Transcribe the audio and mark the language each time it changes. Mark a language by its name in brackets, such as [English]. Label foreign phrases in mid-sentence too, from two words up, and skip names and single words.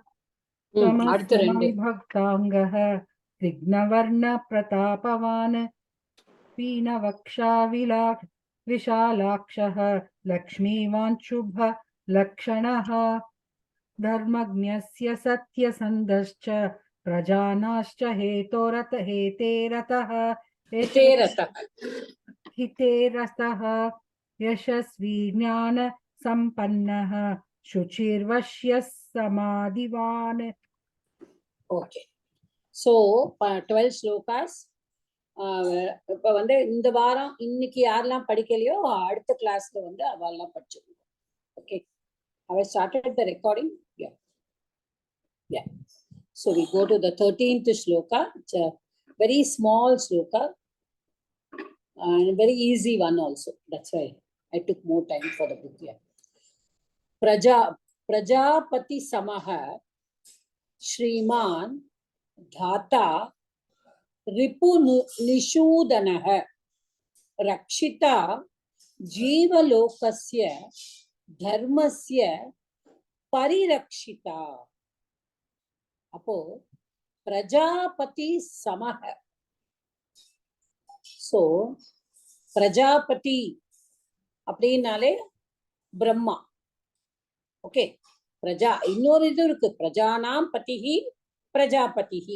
[Sanskrit] भक्तांगः विघ्नवर्ण प्रतापवान् पीनवक्षा विशालाक्षः लक्ष्मीवान् शुभ लक्षणः धर्मज्ञस्य सत्यसन्धश्च प्रजानाश्च हितेरतः यशस्वी ज्ञान संपन्नः शुचिर्वश्य समाधिवान. [English] Okay, so 12 ஸ்லோகாஸ். [Tamil] இப்ப வந்து இந்த வாரம் இன்னைக்கு யாரெல்லாம் படிக்கலையோ அடுத்த கிளாஸ்ல வந்து அவெல்லாம் படிச்சிருக்கோம். ஓகே, [English] have I started the recording? Yeah. So we go to the 13th shloka. It's a very small shloka and a very easy one also. That's why I took more time for the book. Yeah. [Sanskrit] प्रजापति समः श्रीमान् धाता रिपुनिषूदनः रक्षिता जीवलोकस्य धर्मस्य परिरक्षिता. அப்போ प्रजापति समः. [Tamil] சோ பிரஜாபதி அப்படின்னாலே பிரம்மா. ஓகே, பிரஜா இன்னொரு இது இருக்கு, [Sanskrit] प्रजानां पतिः प्रजापतिः.